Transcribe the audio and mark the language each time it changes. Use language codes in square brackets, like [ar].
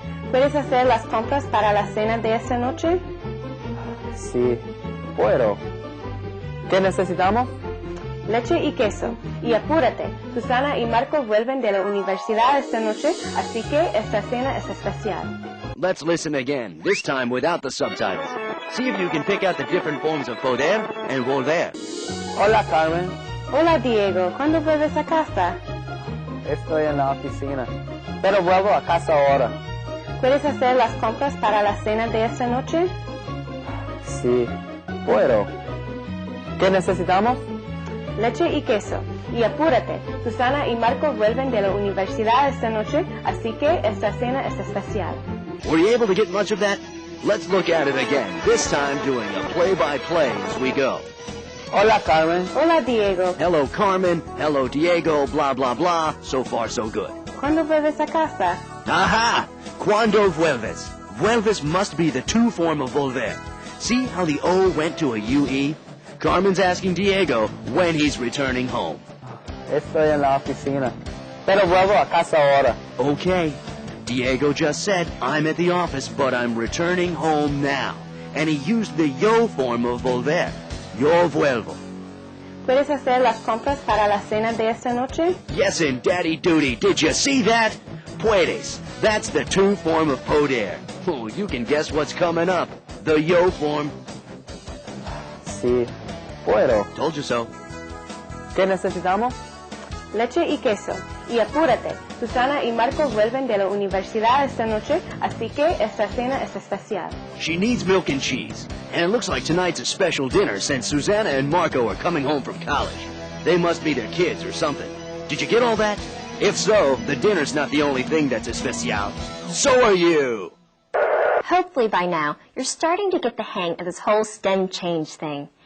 [es] ¿Puedes hacer las compras para la cena de esta noche? Sí, puedo. ¿Qué necesitamos? Leche y queso. Y apúrate, Susana y Marco vuelven de la universidad esta noche, así que esta cena es especial. [en] Let's listen again, this time without the subtitles. See if you can pick out the different forms of poder and volver. [es] Hola, Carmen. Hola, Diego. ¿Cuándo vuelves a casa? Estoy en la oficina, pero vuelvo a casa ahora. ¿Puedes hacer las compras para la cena de esta noche? Sí, puedo. ¿Qué necesitamos? Leche y queso. Y apúrate, Susana y Marco vuelven de la universidad esta noche, así que esta cena es especial. [en] Were you able to get much of that? Let's look at it again, this time doing a play-by-play as we go. [es] Hola, Carmen. Hola, Diego. [en] Hello, Carmen. Hello, Diego. Blah, blah, blah. So far, so good. [es] ¿Cuándo vuelves a casa? Aha! Cuando vuelves. [en] Vuelves must be the to form of volver. See how the O went to a UE? Carmen's asking Diego when he's returning home. [es] Estoy en la oficina, pero vuelvo a casa ahora. [en] Okay. Diego just said, I'm at the office, but I'm returning home now. And he used the yo form of volver. [es] Yo vuelvo. ¿Puedes hacer las compras para la cena de esta noche? [en] Yes, in daddy duty. Did you see that? Puedes. That's the to form of poder. Oh, you can guess what's coming up. The yo form. [es] Sí, puedo. [en] Told you so. [es] ¿Qué necesitamos? Leche y queso. Y apúrate, Susana y Marco vuelven de la universidad esta noche, así que esta cena es especial. [en] She needs milk and cheese. And it looks like tonight's a special dinner since Susanna and Marco are coming home from college. They must be their kids or something. Did you get all that? If so, the dinner's not the only thing that's especial. So are you! Hopefully by now, you're starting to get the hang of this whole stem change thing.